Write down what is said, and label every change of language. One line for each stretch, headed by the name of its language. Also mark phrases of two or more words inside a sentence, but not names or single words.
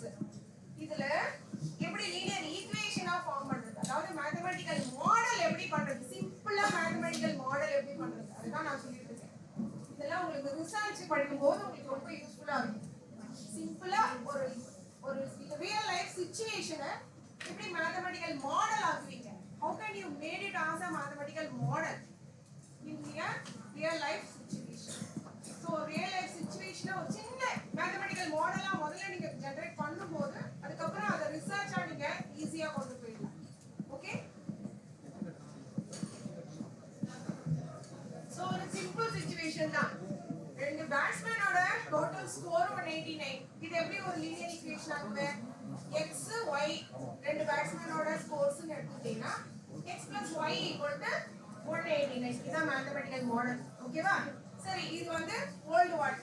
Tamil: இதுல எப்படி
English: linear equationa
Tamil: ஃபார்ம் பண்றது, அதாவது
English: mathematical model
Tamil: எப்படி பண்றது,
English: simpla mathematical model
Tamil: எப்படி பண்றது, அதுதான் நான் சொல்லிட்டு இருக்கேன். இதெல்லாம் உங்களுக்கு ரிசர்ச் படிக்கும்போது உங்களுக்கு ரொம்ப யூஸ்ஃபுல்லா இருக்கும். சிம்பிளா ஒரு ஒரு
English: real life situation
Tamil: எப்படி
English: mathematical model
Tamil: ஆக்குவீங்க?
English: How can you made it as a mathematical model in a real life situation? So real life situation
Tamil: ஒரு சின்ன
English: mathematical model
Tamil: முதல்ல நீங்க generate பண்ணும்போது அதுக்கப்புறம் அதை research நீங்க ஈஸியா கொண்டு போயிடலாம். ஓகே? So ஒரு
English: simple situation
Tamil: தான். ரெண்டு
English: batsmanoda total score
Tamil: 189. இது எப்படி ஒரு
English: linear equation
Tamil: ஆகுது? x y ரெண்டு
English: batsmanoda scores
Tamil: எடுத்துட்டீங்கன்னா x + y = 189. இதான்
English: mathematical model.
Tamil: ஓகேவா? சரி, இது வந்து
English: old one.